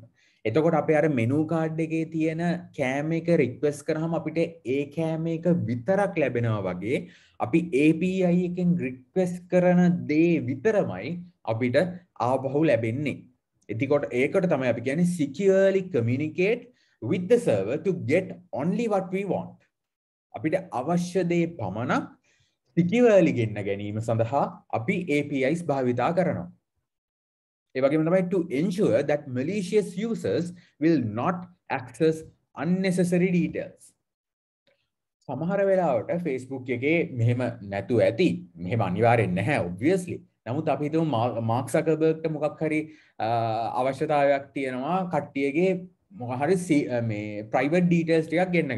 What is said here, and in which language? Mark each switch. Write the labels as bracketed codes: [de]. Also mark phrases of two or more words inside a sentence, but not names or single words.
[si] එතකොට අපේ අර [en] menu card [si] එකේ තියෙන කෑම එක request කරාම අපිට ඒ කෑම එක විතරක් ලැබෙනවා වගේ අපි API එකෙන් request කරන දේ විතරමයි අපිට ආපහු ලැබෙන්නේ. එතකොට ඒකට තමයි අපි කියන්නේ [en] securely communicate with the server to get only what we want. [si] අපිට අවශ්‍ය දේ පමණක් securely ගෙන්න ගැනීම සඳහා අපි APIs භාවිතා කරනවා. ඒ වගේම තමයි [en] to ensure that malicious users will not access unnecessary details. [si] සමහර වෙලාවට Facebook එකේ මෙහෙම නැතු ඇති. මෙහෙම අනිවාර්යෙන් නැහැ obviously. නමුත් අපි හිතමු මාක් සකර්බර්ග්ට මොකක් හරි අවශ්‍යතාවයක් තියෙනවා කට්ටියගේ මොකක් හරි මේ private details ටිකක් ගෙන්න ගන්න.